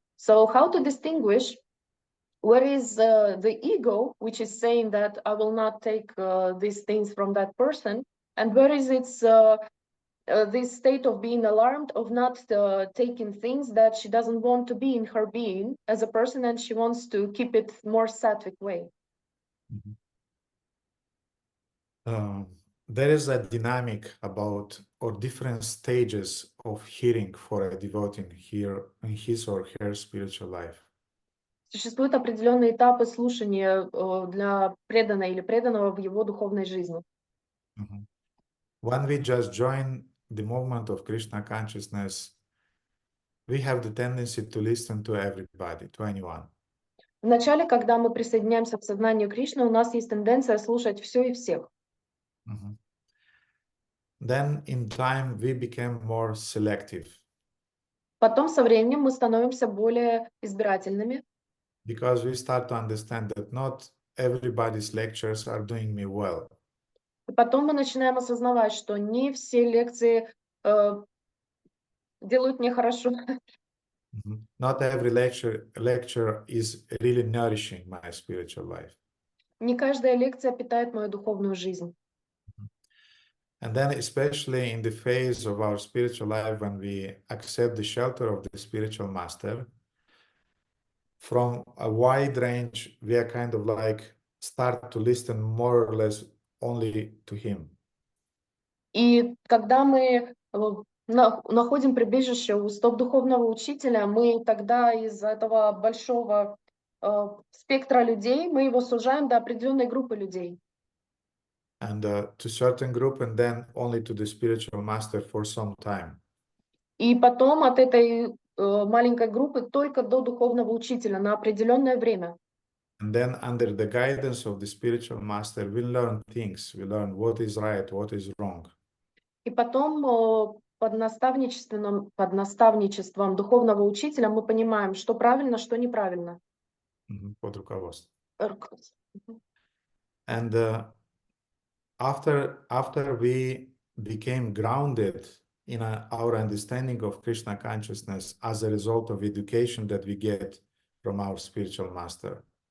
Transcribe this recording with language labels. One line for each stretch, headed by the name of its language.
English: So how to distinguish where is the ego, which is saying that I will not take these things from that person, and where is its this state of being alarmed, of not taking things that she doesn't want to be in her being as a person, and she wants to keep it more sattvic way. There is a dynamic about or different stages of hearing for a devotee in his or her spiritual life.
Russian: Существуют определенные этапы слушания для преданного или преданного в его духовной жизни.
English: When we just join the movement of Krishna consciousness, we have the tendency to listen to everybody, to anyone.
Russian: Вначале, когда мы присоединяемся к сознанию Кришны, у нас есть тенденция слушать все и всех.
English: Then in time we became more selective.
Russian: Потом со временем мы становимся более избирательными.
English: Because we start to understand that not everybody's lectures are doing me well.
Russian: И потом мы начинаем осознавать, что не все лекции делают мне хорошо.
English: Not every lecture is really nourishing my spiritual life.
Russian: Не каждая лекция питает мою духовную жизнь.
English: And then especially in the phase of our spiritual life when we accept the shelter of the spiritual master, from a wide range, we are kind of like start to listen more or less only to him.
Russian: И когда мы находим прибежище у стоп духовного учителя, мы тогда из этого большого спектра людей, мы его сужаем до определенной группы людей.
English: And to certain group and then only to the spiritual master for some time.
Russian: И потом от этой маленькой группы только до духовного учителя на определенное время.
English: And then under the guidance of the spiritual master, we learn things. We learn what is right, what is wrong.
Russian: И потом под наставничеством духовного учителя мы понимаем, что правильно, что неправильно. Под руководством.
English: And after we became grounded in our understanding of Krishna consciousness as a result of education that we get from our spiritual master.